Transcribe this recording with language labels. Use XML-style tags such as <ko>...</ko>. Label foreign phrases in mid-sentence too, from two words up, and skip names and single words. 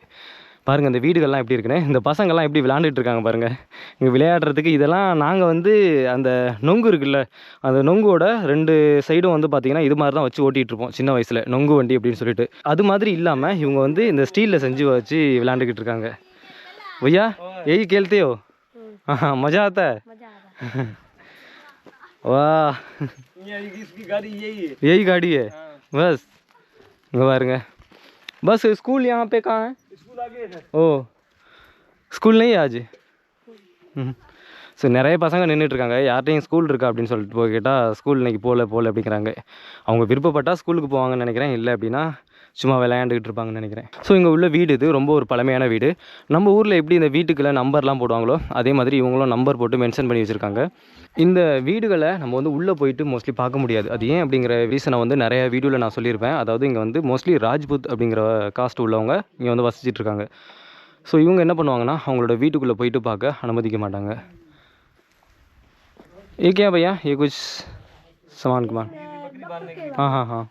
<ta>பாருங்கள் இந்த வீடுகள்லாம் எப்படி இருக்குன்னு. இந்த பசங்கள்லாம் எப்படி விளையாண்டுட்டு இருக்காங்க பாருங்கள். இங்கே விளையாடுறதுக்கு இதெல்லாம் நாங்கள் வந்து அந்த நொங்கு இருக்குல்ல, அந்த நொங்கோட 2 சைடும் வந்து பார்த்திங்கன்னா இது மாதிரி தான் வச்சு ஓட்டிகிட்டு இருப்போம் சின்ன வயசில், நொங்கு வண்டி அப்படின்னு சொல்லிட்டு. அது மாதிரி இல்லாமல் இவங்க வந்து இந்த ஸ்டீலில் செஞ்சு வச்சு விளையாண்டுக்கிட்டு இருக்காங்க.</ta> <hi>भैया यही खेलते हो? हाँ, मज़ा आता है? वाह, यही गाड़ी है बस.</hi> <ta>இங்கே பாருங்க,</ta> <hi>बस स्कूल यहाँ पे कहाँ है? ஓ, ஸ்கூல் नहीं आज?</hi> <ta>ஸோ நிறைய பசங்க நின்றுட்டுருக்காங்க. யார்கிட்டையும் ஸ்கூல் இருக்கா அப்படின்னு சொல்லிட்டு போய் கேட்டால் ஸ்கூல் இன்றைக்கி போகல அப்படிங்கிறாங்க. அவங்க விருப்பப்பட்டால் ஸ்கூலுக்கு போவாங்கன்னு நினைக்கிறேன், இல்லை அப்படின்னா சும்மா விளையாண்டுக்கிட்டு இருப்பாங்கன்னு நினைக்கிறேன். ஸோ இங்கே உள்ள வீடு இது ரொம்ப ஒரு பழமையான வீடு. நம்ம ஊரில் எப்படி இந்த வீட்டுக்குள்ளே நம்பர்லாம் போடுவாங்களோ அதே மாதிரி இவங்களும் நம்பர் போட்டு மென்ஷன் பண்ணி வச்சுருக்காங்க. இந்த வீடுகளை நம்ம வந்து உள்ளே போயிட்டு மோஸ்ட்லி பார்க்க முடியாது. அது ஏன் அப்படிங்கிற ரீசனை வந்து நிறைய வீடியோவில் நான் சொல்லியிருப்பேன். அதாவது இங்கே வந்து மோஸ்ட்லி ராஜ்புத் அப்படிங்கிற காஸ்ட் உள்ளவங்க இங்கே வந்து வசிச்சிட்ருக்காங்க. ஸோ இவங்க என்ன பண்ணுவாங்கன்னா அவங்களோட வீட்டுக்குள்ளே போயிட்டு பார்க்க அனுமதிக்க மாட்டாங்க.</ta> <hi>ये क्या भैया, ये कुछ सामान कमान हाँ हाँ हाँ</hi>